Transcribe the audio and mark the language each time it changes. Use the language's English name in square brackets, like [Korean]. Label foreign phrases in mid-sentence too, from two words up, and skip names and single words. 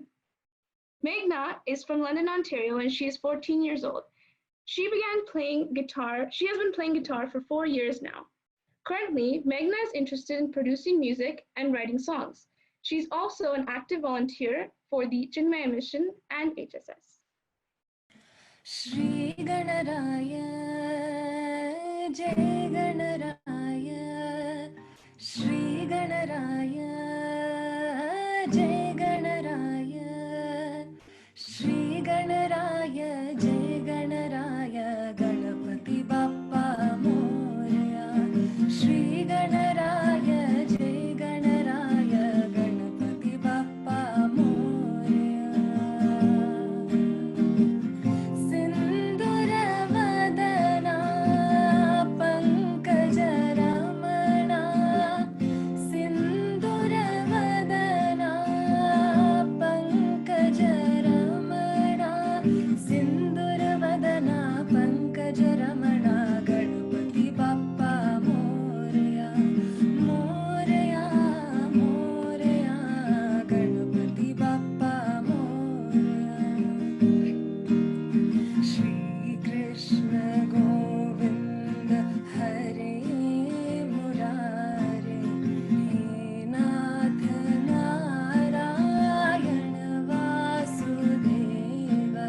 [English] Meghna is from London, Ontario, and she is 14 years old. She has been playing guitar for 4 years now. Currently, Meghna is interested in producing music and writing songs. She's also an active volunteer for the Chinmaya Mission and HSS. [Marathi] श्री गणराया, जय गणराया, श्री गणराया, जय गणराया, श्री गणराया, जय गणराया, गणपती बाप्पा मोरया, श्री गणराया, जय गणराया, गणपती बाप्पा मोरया. सिंदूरवदना पंकजरमणा, सिंदूरवदना पंकजरमणा, सिंदूरवदना पंकजरमणा, गणपती बाप्पा मोरया, मोरया, मोरया, गणपती बाप्पा मोरया. [Sanskrit] श्री कृष्ण गोविंद हरे मुरारे, हे नाथ नारायण वासुदेव.